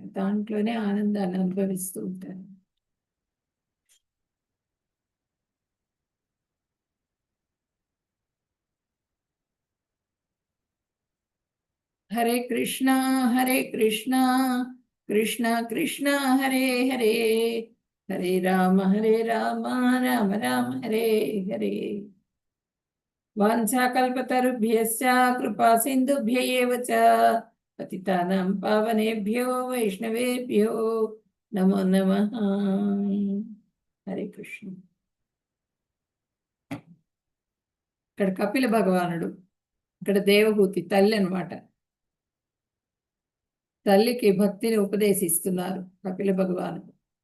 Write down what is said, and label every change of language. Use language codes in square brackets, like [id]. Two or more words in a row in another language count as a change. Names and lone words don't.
[te] దాంట్లోనే ఆనందాన్ని అనుభవిస్తూ ఉంటారు. [sa] హరే కృష్ణ కృష్ణ కృష్ణ హరే హరే, హరే రామ రామ రామ హరే హరే. వాంఛాకల్పతరుభ్యశ్చ కృపా సింధుభ్య ఏవ చ పతితానాం పావనేభ్యో వైష్ణవేభ్యో నమో నమః. హరే కృష్ణ. [te] ఇక్కడ కపిల భగవానుడు, ఇక్కడ దేవహూతి తల్లి అన్నమాట. తల్లికి భక్తిని ఉపదేశిస్తున్నారు కపిల భగవానుడు.